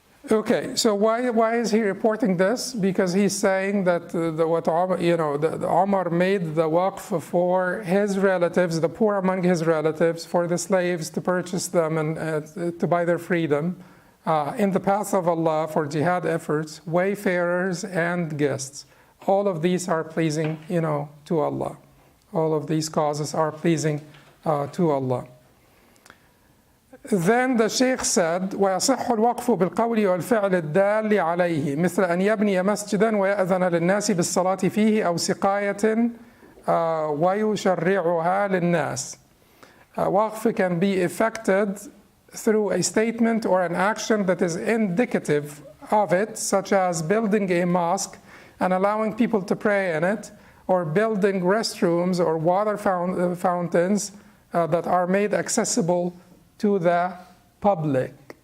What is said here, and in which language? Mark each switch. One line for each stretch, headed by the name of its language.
English: Okay, so why is he reporting this? Because he's saying that Omar made the waqf for his relatives, the poor among his relatives, for the slaves to purchase them and to buy their freedom in the path of Allah for jihad efforts, wayfarers and guests. All of these are pleasing, to Allah. All of these causes are pleasing to Allah. Then the Sheikh said,
Arabic: ويصح الوقف بالقول والفعل الدال عليه مثل أن يبني مسجدا ويأذن للناس بالصلاة فيه أو سقاية ويشرعها للناس.
English: Waqf can be effected through a statement or an action that is indicative of it, such as building a mosque and allowing people to pray in it, or building restrooms or water fountains that are made accessible to the public.